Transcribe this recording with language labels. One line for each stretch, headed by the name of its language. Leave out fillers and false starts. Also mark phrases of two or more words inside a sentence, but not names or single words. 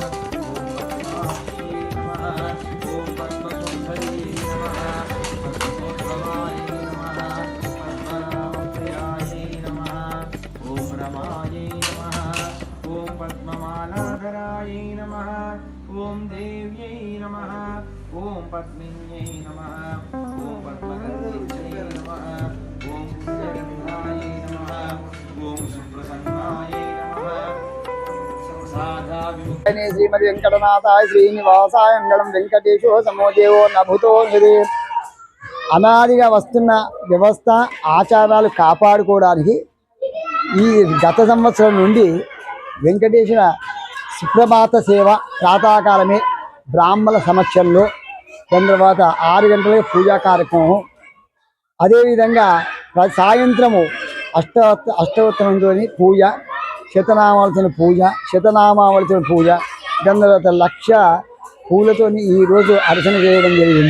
Sanskrit: ओम पद्मसुंदरी नमः पद्मोद्भवाय नमः पद्मनाभप्रियाय नमः ओम रमाय नमः ओम पद्ममालाधराय नमः ओम देव्यै नमः ओम पद्मिन्यै नमः ओम पद्मगन्धिन्यै नमः ओम कुञ्जगन्धाय नमः ओम सुप्रसन्नाय नमः श्रीमति वेंकटनाथाय శ్రీనివాసాయ మంగళం వెంకటేశో సమోదేవో నభుతో హరి
Telugu: అనాదిగా వస్తున్న వ్యవస్థ ఆచారాలు కాపాడుకోవడానికి ఈ గత సంవత్సరం నుండి వెంకటేశ్వర సుప్రభాత సేవ ప్రాతకాలమే బ్రాహ్మణ సమక్షంలో తర్వాత 6 గంటలకు పూజా కార్యక్రమం అదేవిధంగా సాయంత్రము అష్టోత్తరంతో పూజ శతనామావళితో పూజ దాని తర్వాత 1,00,000 పూలతో ఈరోజు అర్చన చేయడం జరిగింది.